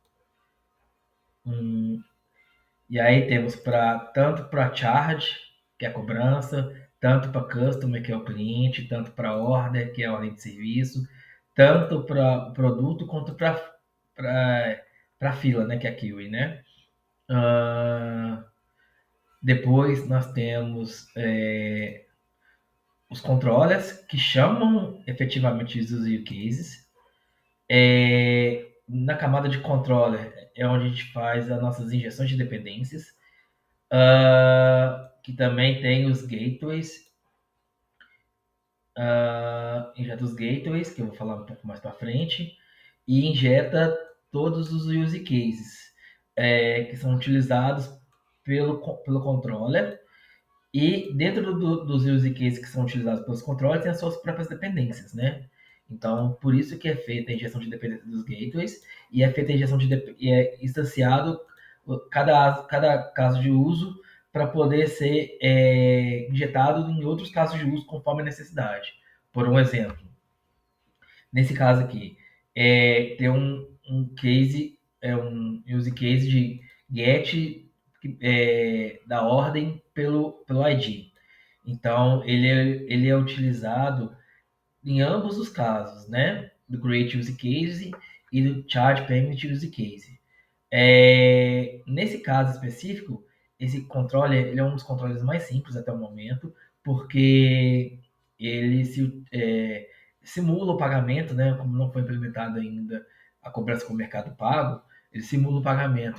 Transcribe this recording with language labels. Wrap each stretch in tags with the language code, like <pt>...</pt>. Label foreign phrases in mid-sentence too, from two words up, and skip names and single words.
<pt>E aí temos tanto para charge, que é a cobrança, tanto para customer, que é o cliente, tanto para order, que é a ordem de serviço, tanto para o produto quanto para fila, né, que é a QA, né? Depois nós temos os controllers, que chamam efetivamente os</pt> <en>use cases.</en> <pt>Na camada de controller é onde a gente faz as nossas injeções de dependências, que também tem os gateways, injeta os gateways, que eu vou falar um pouco mais para frente, e injeta todos os</pt> <en>use cases</en> <pt>que são utilizados pelo controller. E dentro dos</pt> <en>use cases</en> <pt>que são utilizados pelos controllers, tem as suas próprias dependências, né? Então, por isso que é feita a injeção de dependência dos gateways e é feita a injeção e é instanciado cada caso de uso para poder ser injetado em outros casos de uso conforme a necessidade. Por um exemplo, nesse caso aqui, tem um case, um</pt> <en>use case</en> <pt>de get da ordem pelo ID. Então, ele é utilizado em ambos os casos, né? Do Create Use Case e do Charge Payment Use Case. Nesse caso específico, esse controller ele é um dos controles mais simples até o momento, porque ele simula o pagamento, né? Como não foi implementado ainda a cobrança com o Mercado Pago, ele simula o pagamento.</pt>